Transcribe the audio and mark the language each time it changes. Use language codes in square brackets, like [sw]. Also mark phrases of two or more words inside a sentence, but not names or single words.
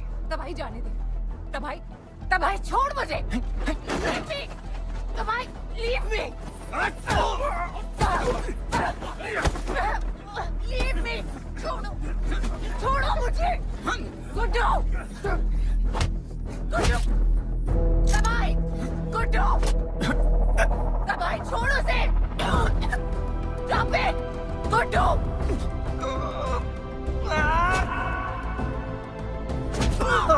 [hi] तबाही जाने दे। तबाही छोड़ मुझे। तबाही, [en] leave me. Leave me. [hi] छोड़ो मुझे। गुड्डू। तबाही छोड़ो उसे। [en] Stop it. [hi] गुड्डू।